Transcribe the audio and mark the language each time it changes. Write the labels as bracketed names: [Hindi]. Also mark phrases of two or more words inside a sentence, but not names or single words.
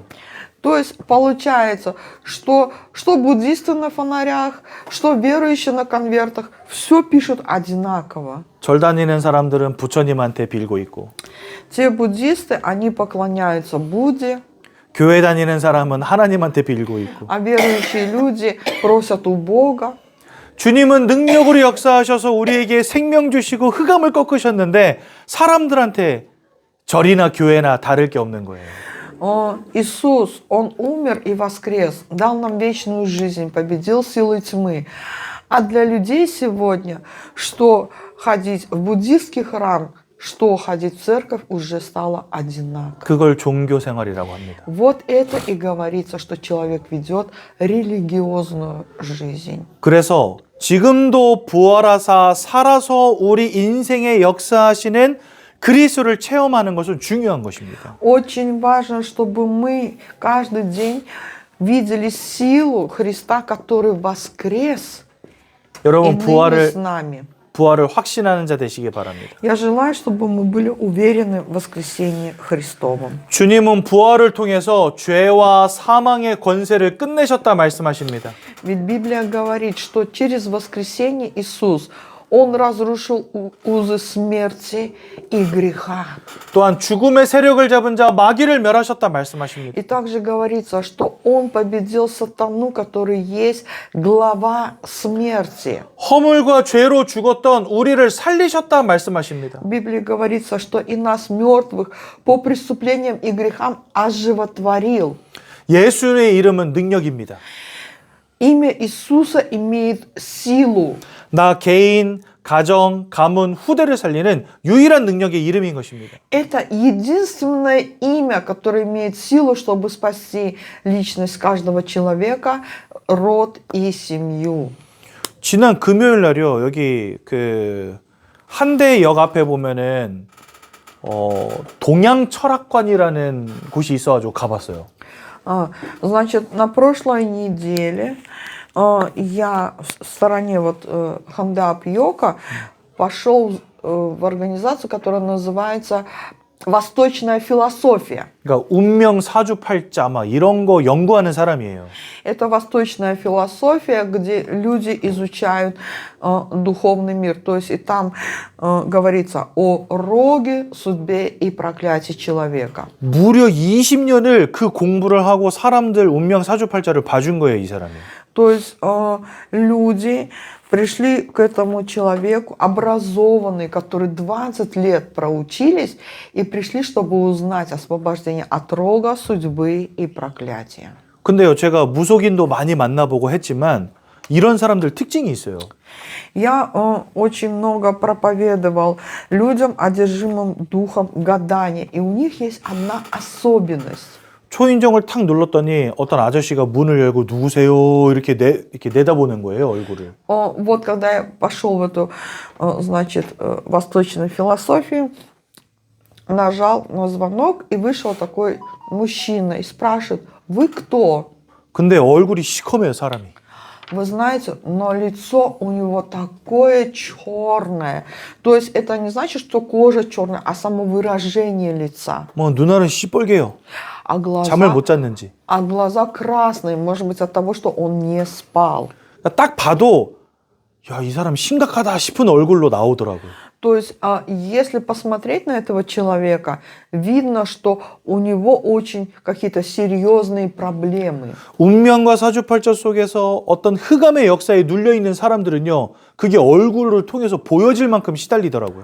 [Russian] То есть получается, что буддисты на фонарях, что верующие на конвертах, все пишут одинаково. [Korean] 절 다니는 사람들은 부처님한테 빌고 있고, [Russian] Те буддисты, они поклоняются Будде, [Korean] 교회 다니는 사람은 하나님한테 빌고 있고, [Russian] а верующие люди просят у Бога. [Korean] 주님은 능력으로 역사하셔서 우리에게 생명 주시고 흑암을 꺾으셨는데 사람들한테 절이나 교회나 다를 게 없는 거예요. [Russian] Иисус, Он умер и воскрес, дал нам вечную жизнь, победил силы тьмы. А для людей сегодня, что ходить в буддийский храм, что ходить в церковь, уже стало одинаково. [Korean] 그걸 종교 생활이라고 합니다. [Russian] Вот это и говорится, что человек ведет религиозную жизнь. [Korean] 그래서 지금도 부활하사 살아서 우리 인생에 역사하시는 그리스도를 체험하는 것은 중요한 것입니다. [Russian] Очень важно, чтобы мы каждый день видели силу Христа, который воскрес и [Korean] 여러분 [Russian] ныне с нами. [Korean] 부활을 확신하는 자 되시기 바랍니다. [Russian] Я желаю, чтобы мы были уверены в воскресении Христовом. [Korean] 주님은 부활을 통해서 죄와 사망의 권세를 끝내셨다 말씀하십니다. [Russian] Ведь Библия говорит, что через воскресение Иисус, Он разрушил узы смерти и греха. [Korean] 또한 죽음의 세력을 잡은 자 마귀를 멸하셨다 말씀하십니다. [Russian] И также говорится, что Он победил сатану, который есть глава смерти. [Korean] 허물과 죄로 죽었던 우리를 살리셨다 말씀하십니다. [Russian] В Библии говорится, что и нас, мертвых, по преступлениям и грехам оживотворил. [Korean] 예수의 이름은 능력입니다. [Russian] Имя Иисуса имеет силу. [Korean] 나 개인, 가정, 가문, 후대를 살리는 유일한 능력의 이름인 것입니다. [Russian] Это единственное имя, которое имеет силу, чтобы спасти личность каждого человека, род и семью. [Korean] 지난 금요일 날이요. 여기 그 한대역 앞에 보면은 동양 철학관이라는 곳이 있어가지고 가봤어요. [Russian] Значит, на прошлой неделе я в стороне Ханде-Апьока пошел в организацию, которая называется «Восточная философия». [Korean] 그러니까 운명 사주팔자 막 이런 거 연구하는 사람이에요. [Russian] Это восточная философия, где люди изучают духовный мир. То есть и там говорится о роге, судьбе и проклятии человека. [Korean] 무려 20년을 그 공부를 하고 사람들 운명 사주팔자를 봐준 거예요, 이 사람이. [Russian] То есть люди пришли к этому человеку, образованные, которые 20 лет проучились, и пришли, чтобы узнать освобождение от рога, судьбы и проклятия. [Korean] 근데요, 제가 무속인도 많이 만나보고 했지만 이런 사람들 특징이 있어요. [Russian] Я очень много проповедовал людям, одержимым духом гадания, и у них есть одна особенность. [Korean] 초인종을 탁 눌렀더니 어떤 아저씨가 문을 열고 누구세요? 이렇게 내다보는 거예요, 얼굴을. [Russian] Вот когда я пошел в эту, значит, восточную философию, нажал на звонок, и вышел такой мужчина и спрашивает: вы кто? [Korean] 근데 얼굴이 시커매요, 사람이. [Russian] Вы знаете, но лицо у него такое черное. То есть это не значит, что кожа черная, а само выражение лица. [Korean] 뭐 눈알은 시뻘개요. [Russian] А [Korean] 잠을 [Russian] глаза, [Korean] 못 잤는지. [Russian] а глаза красные, может быть, от того, что он не спал. [Korean] 딱 봐도 야, 이 사람 심각하다 싶은 얼굴로 나오더라고요. [Russian] То есть, если посмотреть на этого человека, видно, что у него очень какие-то серьезные проблемы. [Korean] 운명과 사주팔자 속에서 어떤 흑암의 역사에 눌려있는 사람들은요, 그게 얼굴을 통해서 보여질 만큼 시달리더라고요.